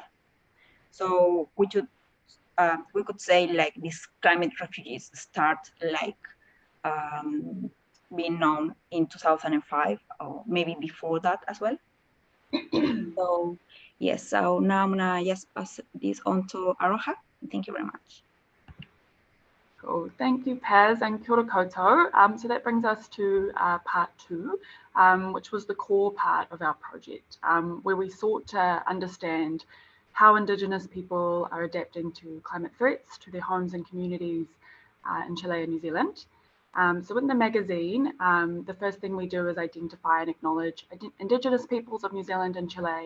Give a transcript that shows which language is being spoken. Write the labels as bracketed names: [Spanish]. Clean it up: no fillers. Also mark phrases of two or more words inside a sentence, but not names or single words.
[English] So we could say like these climate refugees start like being known in 2005 or maybe before that as well. So yes, so now I'm gonna just pass this on to Aroha. Thank you very much. Cool, thank you, Paz, and [Māori] kia ora koutou. [English] So that brings us to part 2, which was the core part of our project, where we sought to understand how Indigenous people are adapting to climate threats to their homes and communities in Chile and New Zealand. So in the magazine, the first thing we do is identify and acknowledge Indigenous peoples of New Zealand and Chile.